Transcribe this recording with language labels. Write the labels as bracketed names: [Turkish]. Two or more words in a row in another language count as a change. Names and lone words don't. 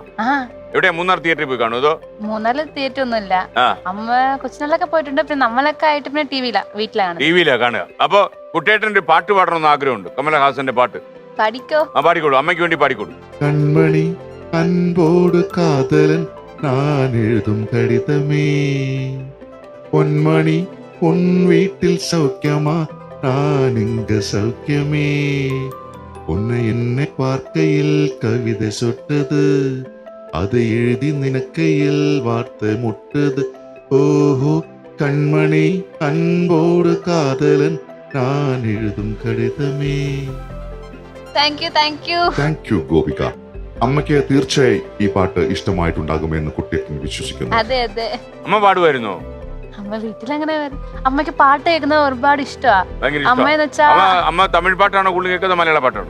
[Malayalam] എവിടെയാ, മൂന്നാർ തിയേറ്ററിൽ പോയി കാണുമോ? മൂന്നാറിൽ തിയേറ്റർ ഒന്നുമില്ല. അമ്മ കൊച്ചിനൊക്കെ പോയിട്ടുണ്ട്. പിന്നെ നമ്മളൊക്കെ ആയിട്ട് പിന്നെ വീട്ടിലാണ് കാണുക. അപ്പൊ കുട്ടിയേട്ടന്റെ പാട്ട് പാടണമെന്ന് ആഗ്രഹമുണ്ട്, കമലഹാസന്റെ പാട്ട്. പഠിക്കോ? പാടിക്കോളൂ, അമ്മയ്ക്ക് വേണ്ടി പാടിക്കോളൂ. [Tamil] கண்மணி அன்போடு காதலன் நான் எழுதும் கடிதமே பொன்மணி பொன் வீட்டில் சௌக்கியமா நான் இங்க சௌக்கியமே உன்னை என்னை பார்க்கையில் கவிதை சொட்டது அதை எழுதி நினைக்கையில் வார்த்தை முட்டது ஓஹோ கண்மணி அன்போடு காதலன் நான் எழுதும் கடிதமே. [Malayalam] താങ്ക് യു ഗോപിക. അമ്മയ്ക്ക് തീർച്ചയായും ഈ പാട്ട് ഇഷ്ടമായിട്ടുണ്ടാകുമെന്ന് കുട്ടിയേട്ടൻ വിശ്വസിക്കുന്നു. അതെ അതെ. അമ്മ പാടുമായിരുന്നോ? അമ്മ വീട്ടിലങ്ങനെ അമ്മക്ക് പാട്ട് കേൾക്കുന്നത് ഒരുപാട് ഇഷ്ടമാണ്. അമ്മയെന്ന് വെച്ചാ അമ്മ തമിഴ് പാട്ടാണോ കൂടുതൽ കേൾക്കുന്നത്, മലയാള പാട്ടാണോ?